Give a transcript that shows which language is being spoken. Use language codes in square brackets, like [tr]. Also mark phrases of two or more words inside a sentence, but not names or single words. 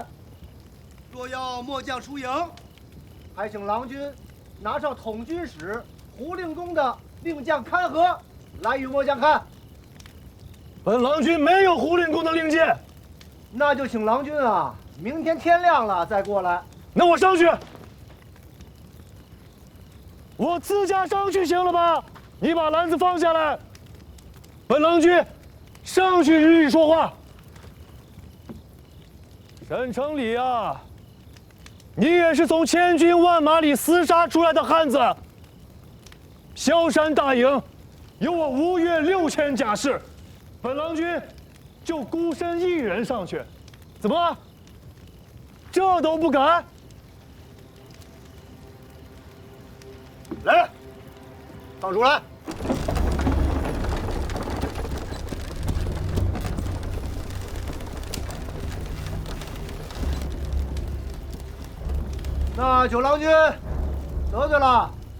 [zh] 若要末將出營，還請郎君拿上統軍使胡令公的令箭勘合來與末將看。本郎君沒有胡令公的令箭，那就請郎君啊，明天天亮了再過來。那我上去，我自家上去行了吧？你把籃子放下來，本郎君上去與你說話。沈城禮啊，你也是從千軍萬馬裡廝殺出來的漢子。蕭山大營有我吳越6000 甲士，本郎君就孤身一人上去，怎麼？這都不敢？來人，放出來！那九郎君得罪了。